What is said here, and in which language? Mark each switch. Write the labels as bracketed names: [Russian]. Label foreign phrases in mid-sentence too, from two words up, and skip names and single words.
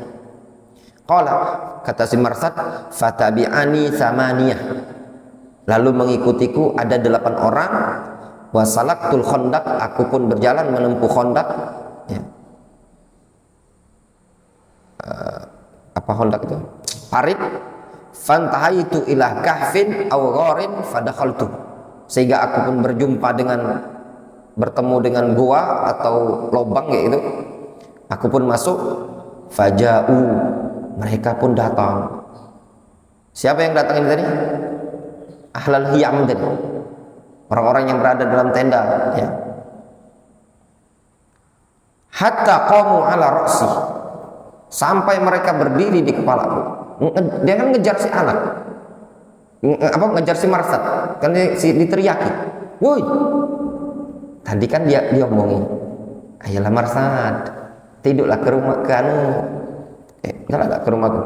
[Indonesian] Qala, kata si Marsad, [Arabic] فتبعني ثمانية, [Indonesian] lalu mengikutiku ada 8 orang. [Arabic] وسلكت الخندق, [Indonesian] aku pun berjalan menempuh khandaq, ya. Apa khandaq itu? Parit. [Arabic] فانتهيت إلى كهف أو غار فدخلت, [Indonesian] sehingga aku pun bertemu dengan gua atau lubang kayak gitu. Aku pun masuk. Faja'u, mereka pun datang. Siapa yang datang ini tadi? [Arabic] أهل الخيام [Indonesian] tadi, orang-orang yang berada dalam tenda, ya. [Arabic] حتى قاموا على رأسي, [Indonesian] sampai mereka berdiri di kepalaku. Dia kan ngejar si anak, ngejar si Marsad, kan diteriaki, woi, tadi kan dia omongin, ayolah Marsad, tidurlah ke rumah kanu, enggak ke rumahku.